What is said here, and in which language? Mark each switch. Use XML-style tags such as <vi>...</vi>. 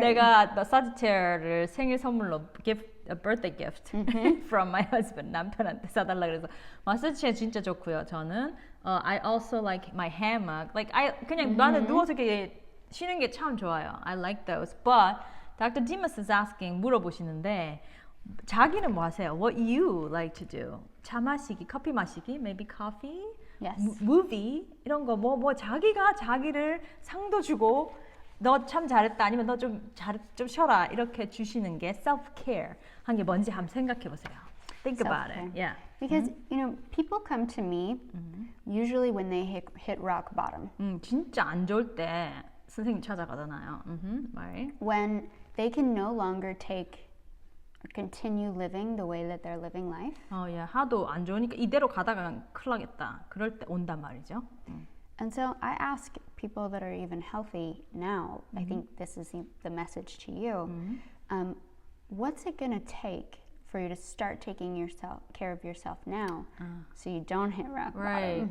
<ko>내가 마사지 체어를 생일 선물로</ko> <en>a birthday gift from my husband.</en> <ko>남편한테 사달라 그래서 마사지 체어 진짜 좋고요. 저는</ko> <en>I also like my hammock.</en> <ko>Like 그냥 나는 누워서 이렇게 쉬는 게 참 좋아요.</ko> <en>I like those. But Dr. Dimas is asking</en> <ko>물어보시는데 자기는 뭐 하세요?</ko> <en>What you like to do?</en> <ko>차 마시기, 커피 마시기,</ko> <en>maybe coffee, movie</en> <ko>이런 거 뭐 자기가 자기를 상도 주고 너 참 잘했다 아니면 너 좀 쉬어라 이렇게 주시는 게 self-care 한 게 뭔지 한번 생각해 보세요.</ko> <en>Think about it. Yeah. Because you know, people come to me usually when they hit rock bottom.</en> <ko>진짜 안 좋을 때 선생님 찾아가잖아요.</ko> <en>Right. When they can no longer take or continue living the way that they're living life.</en> <ko>하도 안 좋으니까 이대로 가다가 큰일 나겠다. 그럴 때 온단 말이죠.</ko> <en>And so I ask people that are even healthy now, I think this is the message to you, what's it going to take for you to start taking care of yourself now so you don't hit rock bottom?</en>